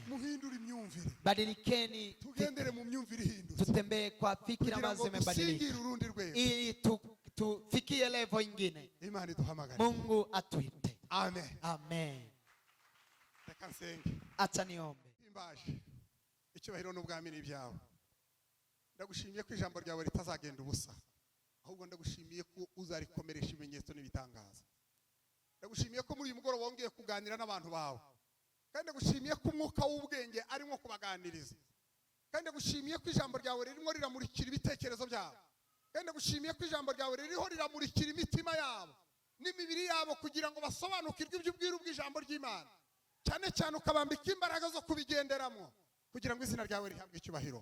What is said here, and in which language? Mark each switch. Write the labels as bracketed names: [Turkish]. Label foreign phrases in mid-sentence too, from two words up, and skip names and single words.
[Swahili] Badilikeni, tutembee kwa fikira ambazo zimebadilika ili tufikie level nyingine. Mungu atuite. Amen. Amen. Acha niombe. [Kinyarwanda] Icyubahiro n'ubwami ni byawe. Ndagushimiye ko ijambo ryawe ritazagenda ubusa, ahubwo ndagushimiye ko uzarikomeresha ibimenyetso n'ibitangaza. Ndagushimiye ko muri uyu mugoroba wongeye kuganira n'abantu bawe, kandi ndagushimiye ko umwuka w'ubwenge arimo kubaganiriza, kandi ndagushimiye ko ijambo ryawe ririmo riramurikira ibitekerezo byabo, kandi ndagushimiye ko ijambo ryawe ririho riramurikira imitima yabo n'imibiri yabo kugira ngo basobanukirwe iby'ubwiru bw'ijambo ry'Imana, cyane cyane ukabambika imbaraga zo kubigenderamo kugira ngo izina ryawe rihabwe icyubahiro.